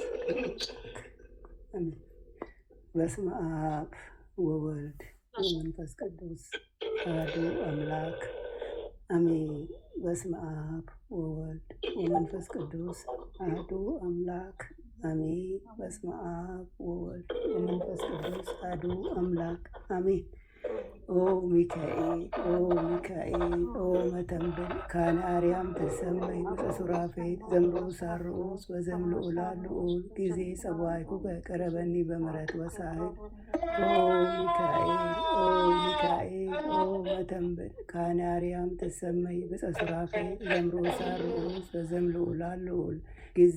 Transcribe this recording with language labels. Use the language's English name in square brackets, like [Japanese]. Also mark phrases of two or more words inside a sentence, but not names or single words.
[Geez] አሜን። በስመ አብ ወወልድ ወመንፈስ ቅዱስ አሐዱ አምላክ አሜን። በስመ አብ ወወልድ ወመንፈስ ቅዱስ አሐዱ አምላክ አሜን። በስመ አብ ወወልድ ወመንፈስ ቅዱስ አሐዱ አምላክ አሜን። ኦ ሚካኤል ኦ ሚካኤል ኦ መተንብል ካነ አርያም ተሰመይ በሱራፌል ዘምሮ ሳርዑስ በዘምልዑላ ልዑል ጊዜ ጸዋዕኩከ ቀረበኒ በምሕረት ወሳህል ኦ ሚካኤል ኦ ሚካኤል ኦ መተንብል ካነ አርያም ተሰመይ በሱራፌል ዘምሮ ሳርዑስ በዘምልዑላ ልዑል ጊዜ